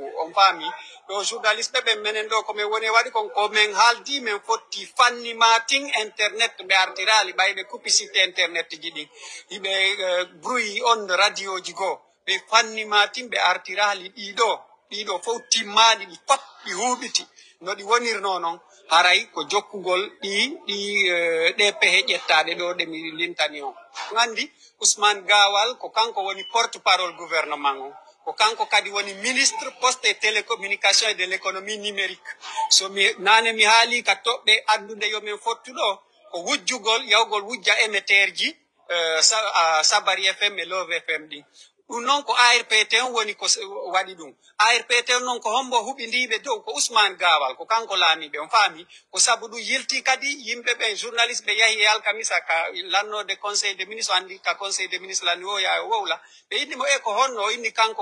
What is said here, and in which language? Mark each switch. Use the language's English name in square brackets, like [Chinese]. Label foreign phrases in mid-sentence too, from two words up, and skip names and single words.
[Fula] on faami ɗo journaliste ɓen menen ɗo komin woni waɗi kon ko min haaldi min fotti fanni matin internet ɓe artirali ɓayɓe [French] publicité internet [Fula] ji ɗin hiɓe bruit on radio ji goo ɓe fanni matin ɓe artirali ɗiɗo fof timmani ɗi pop ɗi huɓiti no ɗi wonirno noon haray ko jokkugol ɗe pehe ƴettaɗe ɗo ɗe mi lintani on gandi Ousmane Gawal ko kanko woni [French] porte parole gouvernement [Fula] on ko kanko kadi woni [French] ministre poste et télécommunication et de l'économie numérique [Fula] so nane mi haali ka toɓɓe andude yomin fottuɗo ko wujjugol yawgol wujja émetteur ji Sabari FM e Love FM ɗin ɗum noon ko ARPT on woni ko waɗi ɗum ARPT on noon ko hombo huɓindiɓe dow ko Ousmane Gawal ko kanko laamiɓe on faami ko sabu ɗum yilti kadi yimɓe ɓen journaliste ɓe yahi e alkamisa ka lannode [French] conseil des ministres [Fula] andi ka [French] conseil des ministres [Fula] lanni o yaa o wowla ɓe innimo ko honno o inni kanko